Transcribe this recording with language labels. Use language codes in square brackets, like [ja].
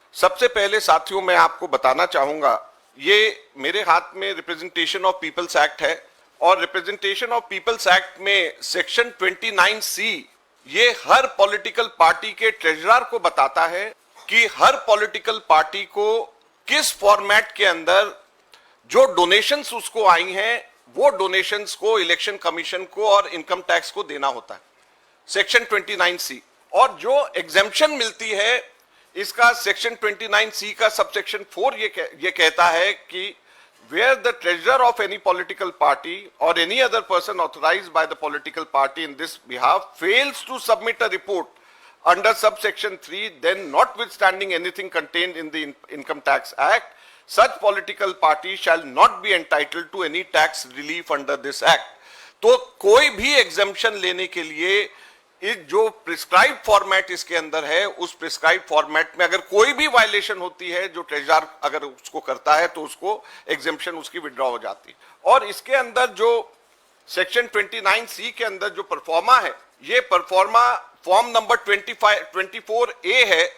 [hi] सबसे पहले साथियों, मैं आपको बताना चाहूंगा, ये मेरे हाथ में रिप्रेजेंटेशन ऑफ पीपल्स एक्ट है, और रिप्रेजेंटेशन ऑफ पीपल्स एक्ट में सेक्शन 29C ये हर पॉलिटिकल पार्टी के ट्रेजरर को बताता है कि हर पॉलिटिकल पार्टी को किस फॉर्मेट के अंदर जो डोनेशंस उसको आई हैं वो डोनेशंस को इलेक्शन कमीशन को और इनकम टैक्स को देना होता है, सेक्शन 29C। और जो एग्जेम्पशन मिलती है इसका सेक्शन 29C का सबसेक्शन 4 ये कहता है कि [en] where the treasurer of any political party or any other person authorized by the political party in this behalf fails to submit a report under subsection 3, then notwithstanding anything contained in the Income Tax Act, such political party shall not be entitled to any tax relief under this act. [hi] तो कोई भी exemption लेने के लिए इस जो prescribe format इसके अंदर है, उस प्रिस्क्राइब फॉर्मेट में अगर कोई भी वायलेशन होती है, जो ट्रेजरर अगर उसको करता है तो उसको एग्जेम्पशन उसकी विड्रॉ हो जाती है। और इसके अंदर जो सेक्शन 29C के अंदर जो परफॉर्मा है, ये परफॉर्मा फॉर्म नंबर 24A है।